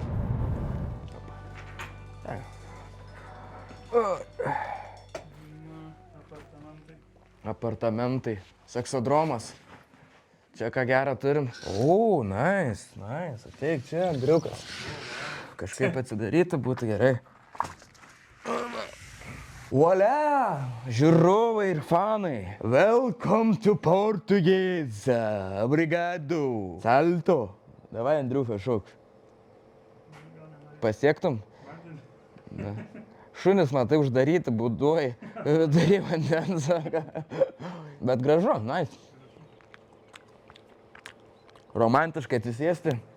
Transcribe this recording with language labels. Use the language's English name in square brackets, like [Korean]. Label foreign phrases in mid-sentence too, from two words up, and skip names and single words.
[Lithuanian] Apartamentai, seksodromas. Čia ką gerą turim. O, nice, ateik čia, Andriukas. Kažkaip atsidaryti būtų gerai. Voila, žiūrovai ir fanai. [English] Welcome to Portuguesa. Obrigado. Salto. [Lithuanian] Davai, Andriuka, šauk. Pasiektum? Ne. Šunis, matai, uždaryti būduoji, vidury vandens. Bet gražu, nice. Romantiškai atsisėsti.